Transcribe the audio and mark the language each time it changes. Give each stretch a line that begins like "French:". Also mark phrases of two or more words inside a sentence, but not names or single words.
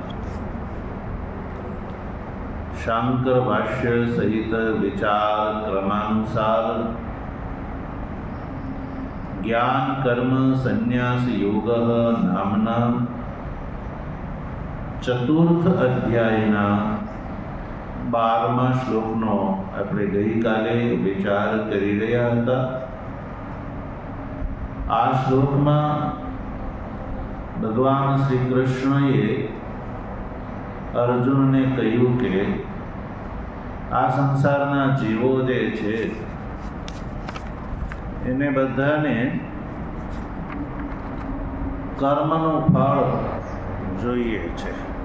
Gujarati: શાંકર ભાષ્ય સહિત વિચાર ક્રમાનુસાર જ્ઞાન કર્મ સંન્યાસ યોગ નામના ચતુર્થ અધ્યાયના 12મા શ્લોકનો આપણે ગઈકાલે વિચાર કરી રહ્યા હતા। આ શ્લોકમાં ભગવાન શ્રી કૃષ્ણએ અર્જુનને કહ્યું કે આ સંસારના જીવો જે છે એને બધાને કર્મનું ફળ જોઈએ છે।